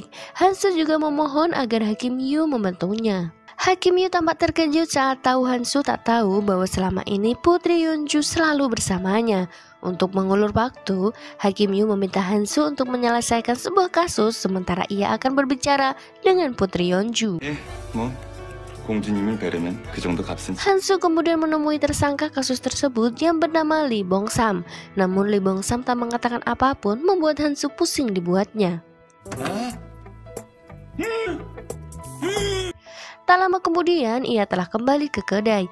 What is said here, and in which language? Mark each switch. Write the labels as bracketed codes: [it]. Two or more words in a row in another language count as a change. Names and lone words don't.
[id] Hansu juga memohon agar Hakim Yu membantunya. Hakim Yu tampak terkejut saat tahu Hansu tak tahu bahwa selama ini Putri Yeonju selalu bersamanya. Untuk mengulur waktu, Hakim Yu meminta Hansu untuk menyelesaikan sebuah kasus sementara ia akan berbicara dengan Putri Yeonju. [ko] 공주님을 뵈려면 그 정도 값은. [id] Hansu kemudian menemui tersangka kasus tersebut yang bernama Lee Bong-sam. Namun Lee Bong-sam tak mengatakan apapun, membuat Hansu pusing dibuatnya. Tak lama kemudian ia telah kembali ke kedai.